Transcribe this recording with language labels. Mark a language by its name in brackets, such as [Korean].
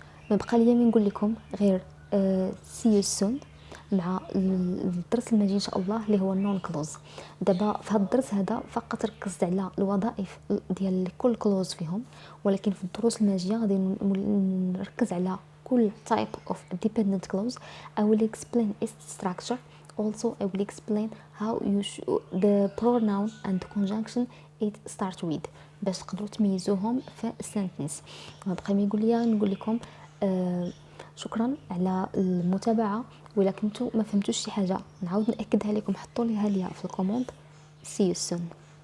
[Arabic] ما بقى لي من نقول لكم غير [English] see you soon [Arabic] مع الدرس المجي ان شاء الله اللي هو النون كلوز. دابا في هذا الدرس هذا فقط ركزت على الوظائف ديال كل كلوز فيهم، ولكن في الدروس الماجيه غادي نركز على كل [English] type of dependent clause. I will explain its structure. Also I will explain how you the pronoun and conjunction it start with [Arabic] باش تقدروا تميزوهم في السنتنس. بقى ما يقول لي نقول لكم شكرا على المتابعه، وإلا كنتو ما فهمتوش شي حاجه نعاود ناكدها لكم حطوا ليها في الكومونت. [English] see you soon.